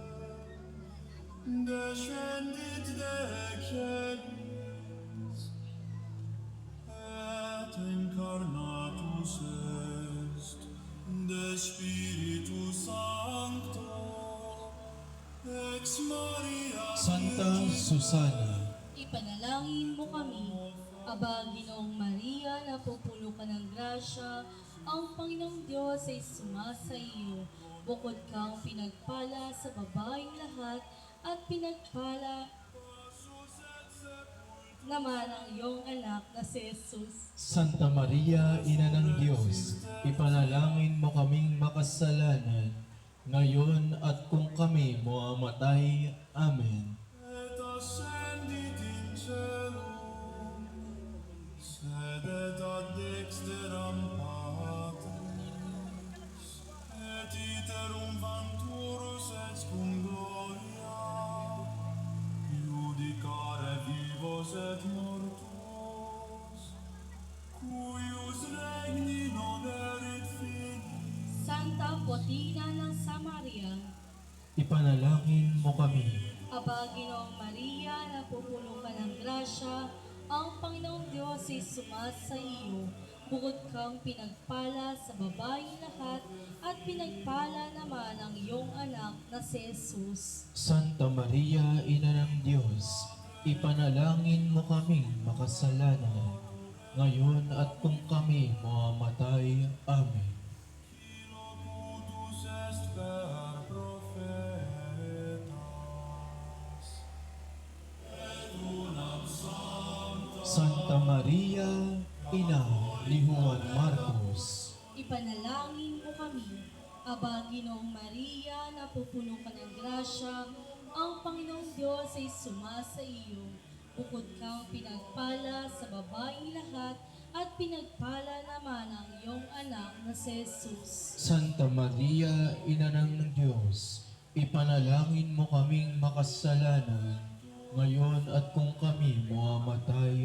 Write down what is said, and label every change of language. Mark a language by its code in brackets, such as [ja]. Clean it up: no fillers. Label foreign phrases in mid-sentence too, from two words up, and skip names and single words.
[la] descendit de celis, et incarnatus est de Spiritus Sancto, ex Maria [tl] Santa Susana, Ipanalangin mo kami. Aba, Ginoong Maria, napupuno ka ng grasya, ang Panginoong Diyos ay sumasa iyo. Bukod kang pinagpala sa babaeng lahat, at pinagpala naman ang iyong anak na si Jesus. Santa Maria, Ina ng Diyos, ipanalangin mo kaming makasalanan, ngayon at kung kami mamamatay. Amen. [la] et ascendit in caelum, sedet ad dexteram Patris, et iterum venturus et cum gloria, judicare vivos et mortuos, cuius regni non erit finis, [tl] Santa Potina ng Samaria, Ipanalangin mo kami. Aba, Ginoong Maria, napupuno ka ng grasya, ang Panginoong Diyos ay sumasa iyo. Bukod kang pinagpala sa babaeng lahat, at pinagpala naman ang iyong anak na si Jesus. Santa Maria, Ina ng Diyos, ipanalangin mo kaming makasalanan, ngayon at kung kami mamamatay. Amen. [la] locutus est per prophetas, et unam sancta [tl] Santa Maria, Ina ni Juan Marcos, Ipanalangin mo kami. Aba, Ginoong Maria, napupuno ka ng grasya, ang Panginoong Diyos ay sumasa iyo. Bukod kang pinagpala sa babaeng lahat, at pinagpala naman ang iyong anak na si Jesus. Santa Maria, Ina ng Diyos, ipanalangin mo kaming makasalanan, ngayon at kung kami mamamatay.